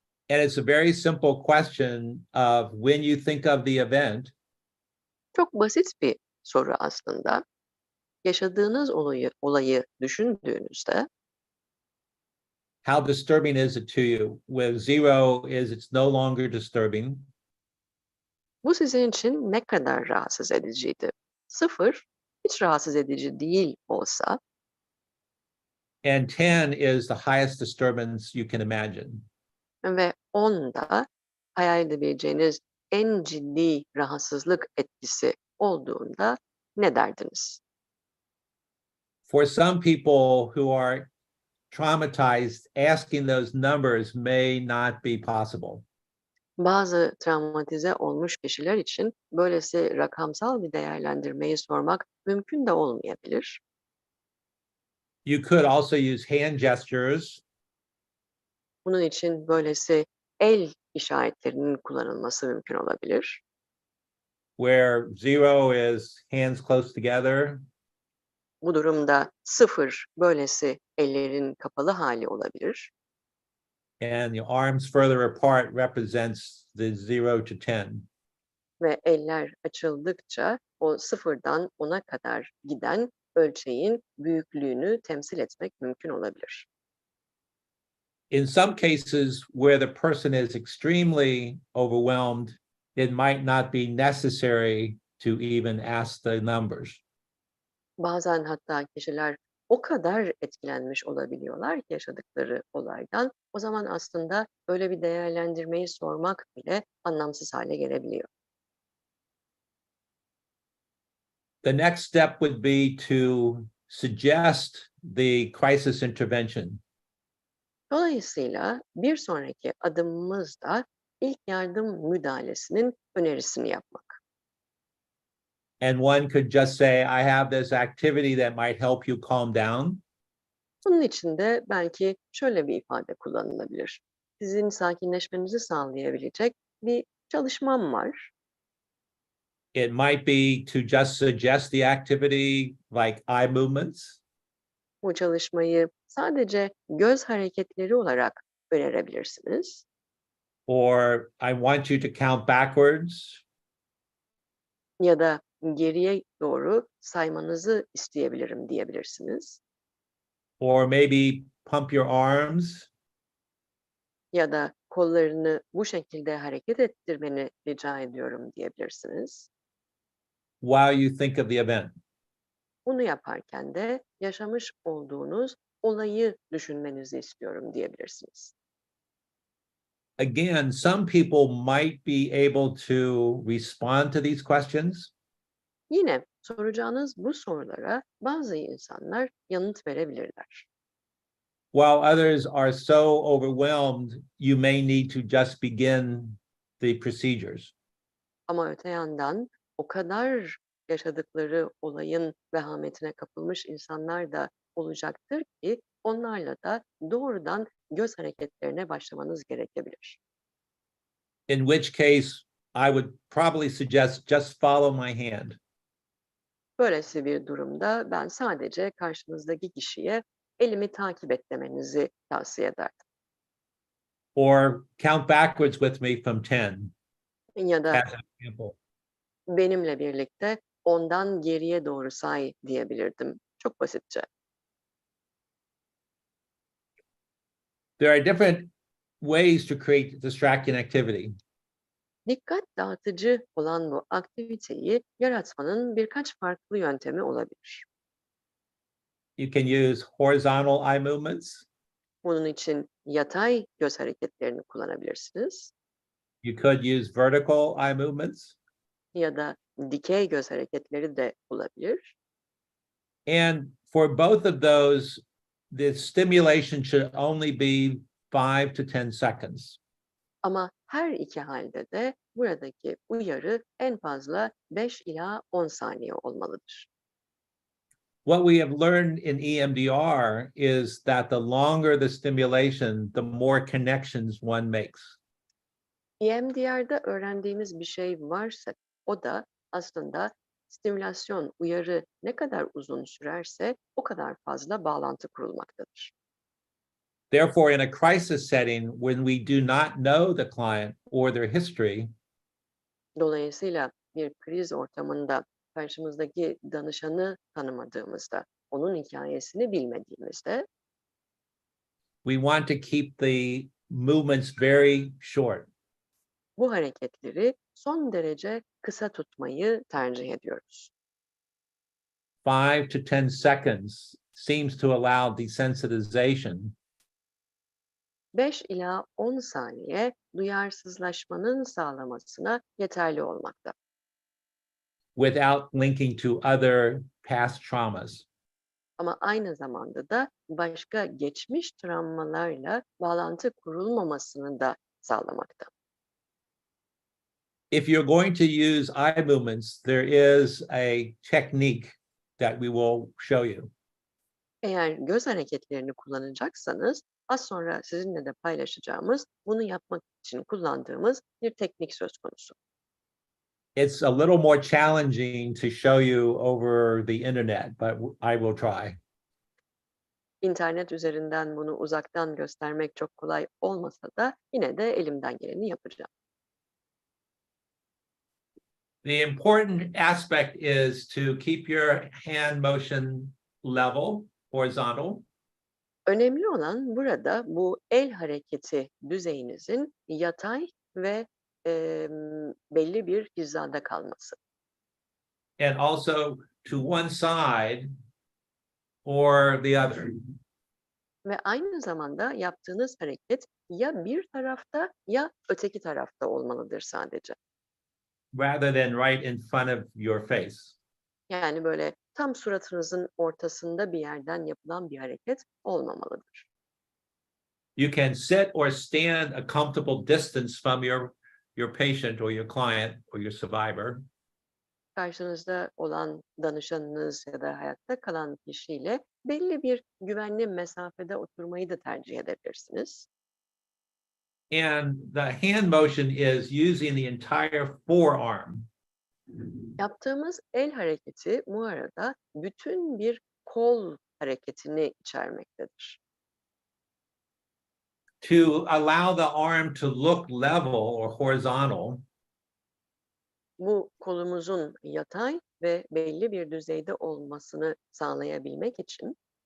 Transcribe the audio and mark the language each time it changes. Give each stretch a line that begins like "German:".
English: And it's a very simple question of when you think of the event,
Turkish: Çok basit bir soru aslında. Yaşadığınız olayı düşündüğünüzde
English: how disturbing is it to you? Where zero is it's no longer disturbing.
Turkish: bu sizin için ne kadar rahatsız ediciydi? 0 hiç rahatsız edici değil olsa
English: And 10 is the highest disturbance you can imagine.
Turkish: ve 10 da hayal edebileceğiniz en ciddi rahatsızlık etkisi olduğunda ne derdiniz?
English: For some people who are traumatized, asking those numbers may not be possible.
Turkish: Bazı travmatize olmuş kişiler için böylesi rakamsal bir değerlendirmeyi sormak mümkün de olmayabilir.
English: You could also use hand gestures,
Turkish: Bunun için böylesi el işaretlerinin kullanılması mümkün olabilir.
English: where 0 is hands close together,
Turkish: Bu durumda 0 böylesi ellerin kapalı hali olabilir.
English: and your arms further apart represents the 0 to 10.
Turkish: Ve eller açıldıkça o 0'dan 10'a kadar giden ölçeğin büyüklüğünü temsil etmek mümkün olabilir.
English: In some cases where the person is extremely overwhelmed, it might not be necessary to even ask the numbers.
Turkish: Bazen hatta kişiler o kadar etkilenmiş olabiliyorlar ki yaşadıkları olaydan, o zaman aslında böyle bir değerlendirmeyi sormak bile anlamsız hale gelebiliyor.
English: The next step would be to suggest the crisis intervention.
Turkish: Dolayısıyla bir sonraki adımımız da ilk yardım müdahalesinin önerisini yapmak.
English: And one could just say, I have this activity that might help you calm down.
Turkish: Bunun için de belki şöyle bir ifade kullanılabilir. Sizin sakinleşmenizi sağlayabilecek bir çalışmam var.
English: It might be to just suggest the activity like eye movements,
Turkish: Bu çalışmayı sadece göz hareketleri olarak önerebilirsiniz.
English: or I want you to count backwards,
Turkish: Ya da geriye doğru saymanızı isteyebilirim diyebilirsiniz.
English: or maybe pump your arms,
Turkish: Ya da kollarını bu şekilde hareket ettirmeni rica ediyorum diyebilirsiniz.
English: while you think of the event.
Turkish: Bunu yaparken de yaşamış olduğunuz olayı düşünmenizi istiyorum diyebilirsiniz.
English: Again, some people might be able to respond to these questions,
Turkish: Yine soracağınız bu sorulara bazı insanlar yanıt verebilirler.
English: while others are so overwhelmed, you may need to just begin the procedures.
Turkish: Ama öte yandan o kadar yaşadıkları olayın vehametine kapılmış insanlar da olacaktır ki onlarla da doğrudan göz hareketlerine başlamanız gerekebilir.
English: In which case, I would probably suggest just follow my hand.
Turkish: Böylesi bir durumda ben sadece karşınızdaki kişiye elimi takip et demenizi tavsiye ederdim.
English: Or count backwards with me from 10,
Turkish: Ya da
English: as an example.
Turkish: benimle birlikte ondan geriye doğru say diyebilirdim. Çok basitçe.
English: There are different ways to create distracting activity.
Turkish: Dikkat dağıtıcı olan bu aktiviteyi yaratmanın birkaç farklı yöntemi olabilir.
English: You can use horizontal eye movements.
Turkish: Bunun için yatay göz hareketlerini kullanabilirsiniz
English: You could use vertical eye movements.
Turkish: ya da dikey göz hareketleri de olabilir.
English: And for both of those, the stimulation should only be 5 to 10 seconds.
Turkish: Ama her iki halde de buradaki uyarı en fazla 5 ila 10 saniye olmalıdır.
English: What we have learned in EMDR is that the longer the stimulation, the more connections one makes.
Turkish: EMDR'da öğrendiğimiz bir şey varsa o da aslında stimülasyon, uyarı ne kadar uzun sürerse o kadar fazla bağlantı kurulmaktadır.
English: Therefore, in a crisis setting, when we do not know the client or their history,
Turkish: Dolayısıyla bir kriz ortamında karşımızdaki danışanı tanımadığımızda, onun hikayesini bilmediğimizde
English: we want to keep the movements very short.
Turkish: bu hareketleri son derece kısa tutmayı tercih ediyoruz.
English: 5 to 10 seconds seems to allow desensitization,
Turkish: 5 ila 10 saniye duyarsızlaşmanın sağlamasına yeterli olmakta.
English: without linking to other past traumas.
Turkish: Ama aynı zamanda da başka geçmiş travmalarla bağlantı kurulmamasını da sağlamakta.
English: If you're going to use eye movements, there is a technique that we will show you.
Turkish: Eğer göz hareketlerini kullanacaksanız az sonra sizinle de paylaşacağımız, bunu yapmak için kullandığımız bir teknik söz konusu.
English: It's a little more challenging to show you over the internet, but I will try.
Turkish: İnternet üzerinden bunu uzaktan göstermek çok kolay olmasa da yine de elimden geleni yapacağım.
English: The important aspect is to keep your hand motion level, horizontal.
Turkish: Önemli olan burada bu el hareketi düzeyinizin yatay ve belli bir hizada kalması.
English: And also to one side or the other.
Turkish: Ve aynı zamanda yaptığınız hareket ya bir tarafta ya öteki tarafta olmalıdır sadece.
English: Rather than right in front of your face.
Turkish: Yani böyle tam suratınızın ortasında bir yerden yapılan bir hareket olmamalıdır.
English: You can sit or stand a comfortable distance from your patient or your client or your survivor.
Turkish: Karşınızda olan danışanınız ya da hayatta kalan kişiyle belli bir güvenli mesafede oturmayı da tercih edebilirsiniz.
English: And the hand motion is using the entire forearm.
Turkish: Yaptığımız el hareketi bu arada bütün bir kol hareketini içermektedir.
English: To allow the arm to look level or horizontal,
Turkish: Bu kolumuzun yatay ve belli bir düzeyde olmasını sağlayabilmek için